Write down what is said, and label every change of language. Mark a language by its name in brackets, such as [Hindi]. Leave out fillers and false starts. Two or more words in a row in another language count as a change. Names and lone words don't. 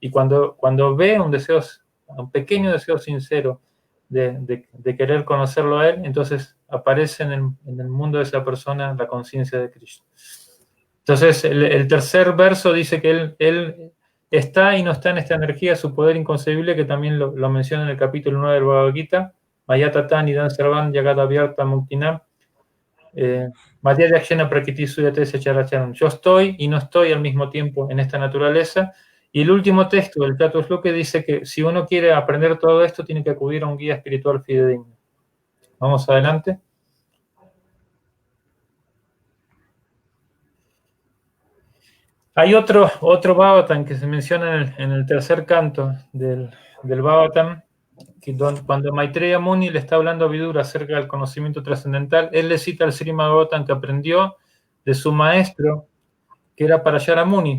[Spanish] Y cuando ve un pequeño deseo sincero de querer conocerlo a él, entonces aparece en el mundo de esa persona la conciencia de Krishna. Entonces, el tercer verso dice que él está y no está en esta energía, su poder inconcebible, que también lo menciona en el capítulo 9 del Bhagavad Gita, [Sanskrit] Mayatatan Idam Sarvam Yagata Vyarta Muktinam, Madhya Yakshena Prakriti Suyate Secharachanam. [Spanish] Yo estoy y no estoy al mismo tiempo en esta naturaleza. Y el último texto del Chatusloki dice que si uno quiere aprender todo esto, tiene que acudir a un guía espiritual fidedigno. Vamos adelante. Hay otro Bhagavatam que se menciona en el tercer canto del Bhagavatam, que cuando Maitreya Muni le está hablando a Vidura acerca del conocimiento trascendental, él le cita el Srimad Bhagavatam que aprendió de su maestro, que era Parayana Muni.